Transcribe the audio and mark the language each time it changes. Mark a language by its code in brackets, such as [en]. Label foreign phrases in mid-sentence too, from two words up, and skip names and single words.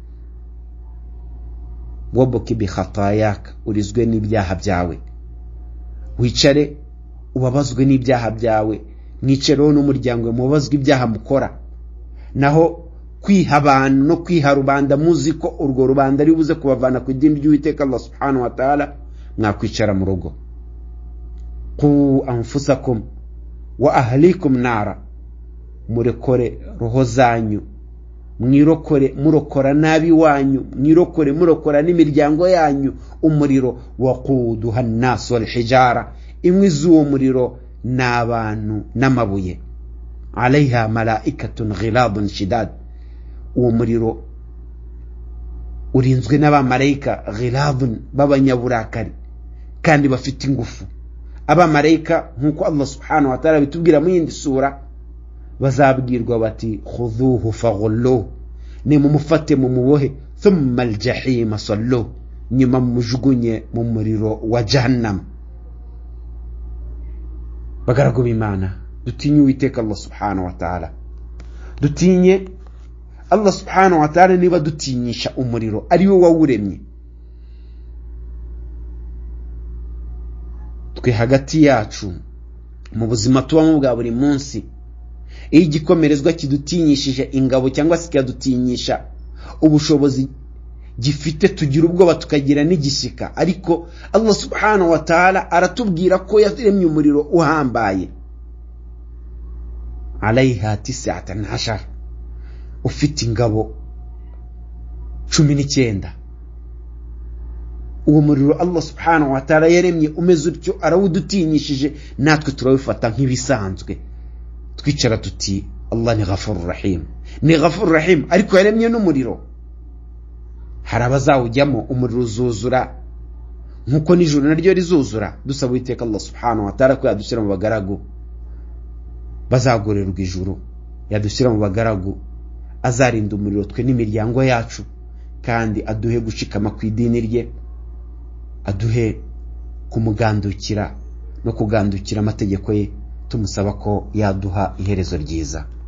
[ar] وابك بخطيئتك, [rw] urizwe n'ibyaha byawe, wicare ubabazwe n'ibyaha byawe, mwicereho n'umuryango mubazwe ibyaha mukora. Naho kwiha abantu no kwiha rubanda, muzi ko urwo rubanda ari buze kubavana ku idini ry'Uwiteka [ar] الله سبحانه وتعالى, [rw] mwakwicara mu rugo. [ar] قوا أنفسكم وأهليكم نارا, [rw] murekore roho zanyu, mwirokore murokora nabi wanyu, mwirokore murokora n'imiryango yanyu umuriro. [ar] وقودها الناس والحجارة, [rw] imwe z'uwo muriro n'abantu n'amabuye. [ar] عليها ملائكة غلاظ شداد, [rw] uwo muriro urinzwe n'abamarayika ghiladun, b'abanyaburakari kandi bafite ingufu. Abamarayika nkuko [ar] الله سبحانه وتعالى [rw] bitubwira mu yindi sura, bazabwirwa bati [ar] خذوه فغلوه, [rw] ni mumufate mu mubohe, [ar] ثم الجحيم صلوه, [rw] nyuma mujugunye mu muriro wa jahannam. Bagaragu b'Imana, dutinye Uwiteka [ar] الله سبحانه وتعالى, [rw] dutinye [ar] الله سبحانه وتعالى. [rw] Niba dutinyisha umuriro ari we wawuremye, twe hagati yacu mu buzima tubamo bwa buri munsi, iyo igikomerezwa kidutinyishije ingabo cyangwa se kidutinyisha ubushobozi gifite, tugira ubwoba tukagira n'igishyika. Ariko [ar] الله سبحانه وتعالى [rw] aratubwira ko yaremye umuriro uhambaye. Alaiha 19, ufite ingabo 19. Uwo muriro [ar] الله سبحانه وتعالى [rw] yaremye umeze utyo, arawudutinyishije, natwe turawufata nk'ibisanzwe, twicara tuti Allah ni [ar] غفور رحيم, [rw] ni [ar] غفور رحيم. [rw] Ariko yaremye n'umuriro, hari abazawujyamo umuriro uzuzura nkuko nijoro naryo rizuzura. Dusaba Uwiteka [ar] الله سبحانه وتعالى [rw] ko yadushyira mu bagaragu bazagorerwa ijuru, yadushyira mu bagaragu azarinda umuriro twe n'imiryango yacu, kandi aduhe gushikama ku idini rye, aduhe kumugandukira no kugandukira amategeko ye, tumusaba ko yaduha iherezo ryiza.